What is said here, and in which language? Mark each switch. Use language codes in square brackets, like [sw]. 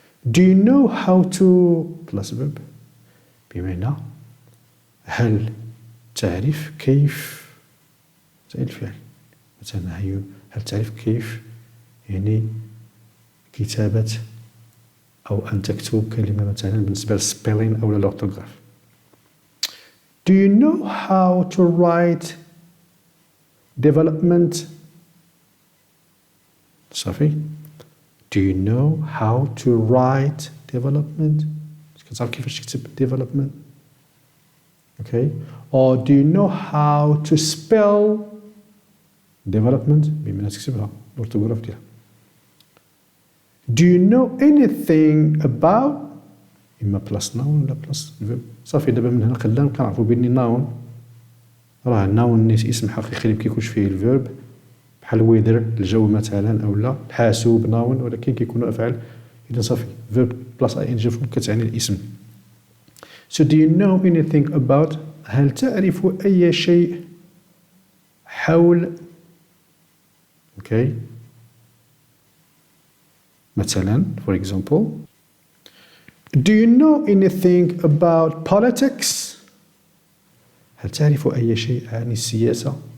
[en] Do you know how to plus verb [ar] بمعنى هل تعرف كيف الفعل. مثلا هل تعرف كيف يعني كتابة أو أن تكتب كلمة مثلا بالنسبة للسبيلين أو للأورتوغراف. [en] Do you know how to write development؟ صافي. Do you know how to write development؟ [ar] كتعرف كيفاش تكتب [en] development. Okay. Or do you know how to spell development [ar] بمعنى تكتبها الأورتوغراف ديالها. [en] Do you know anything about إما plus noun ولا plus verb. [ar] صافي دابا من هنا قدام كنعرفو بأن noun راه noun اسم حقيقي اللي مكيكونش فيه الفيرب بحال weather الجو مثلا أو لا الحاسوب noun ولكن كيكونوا أفعال. إذا صافي verb plus ing كتعني الاسم [en] So do you know anything about [ar] هل تعرف أي شيء حول [en] okay مثلا for example do you know anything about politics [ar] هل تعرف أي شيء عن السياسة